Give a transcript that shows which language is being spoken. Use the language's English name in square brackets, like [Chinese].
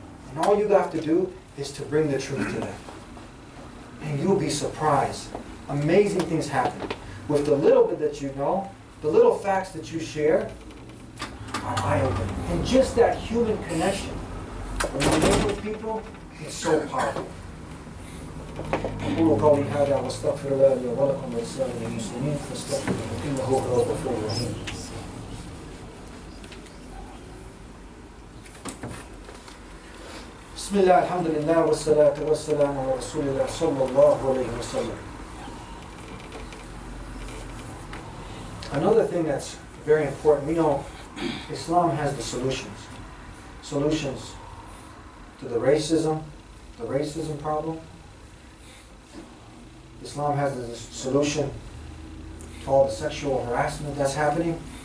[English] And all you have to do is to bring the truth to them. And you'll be surprised. Amazing things happen. With the little bit that you know, the little facts that you share, are eye-opening. And just that human connection, when you live with people, it's so powerful. [Arabic] أقول قولي هذا واستغفر الله لي ولكم ولسائر المسلمين فاستغفروه إنه هو الغفور الرحيم. بسم الله الحمد لله والصلاة والسلام على رسول الله صلى الله عليه وسلم. [English] Another thing that's very important, we know Islam has the solutions. Solutions to the racism problem. Islam has the solution to all the sexual harassment that's happening.